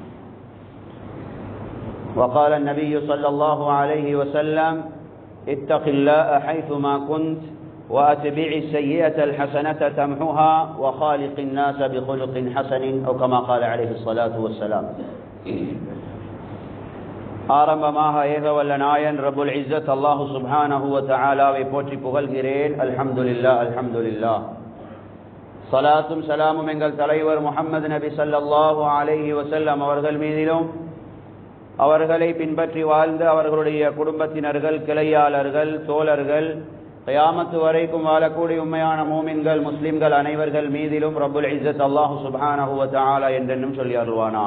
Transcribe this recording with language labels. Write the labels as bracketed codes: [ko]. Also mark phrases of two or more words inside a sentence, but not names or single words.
[ar] وقال النبي صلى الله عليه وسلم: اتق الله حيثما كنت وأتبع السيئة الحسنة تمحها وخالق الناس بخلق حسن، أو كما قال عليه الصلاة والسلام. [ta] ஆரம்பமாக ஏக வல்ல நாயன் [ar] رب العزة الله سبحانه وتعالى [ta] போற்றி புகழ்கிறேன். [ar] الحمد لله، الحمد لله. [ta] ஸலாத்தும் ஸலாமும் எங்கள் தலைவர் முஹம்மது நபி [ar] صلى الله عليه وسلم [ta] அவர்கள் மீதிலும், அவர்களை பின்பற்றி வாழ்ந்த அவர்களுடைய குடும்பத்தினர்கள், கிளையாளர்கள், தோழர்கள், கியாமத்து வரைக்கும் வாழக்கூடிய உண்மையான மூமின்கள், முஸ்லிம்கள் அனைவர்கள் மீதிலும் [ar] رب العزة الله سبحانه وتعالى [ta] என்றென்னும் சொல்லி அருள்வானா.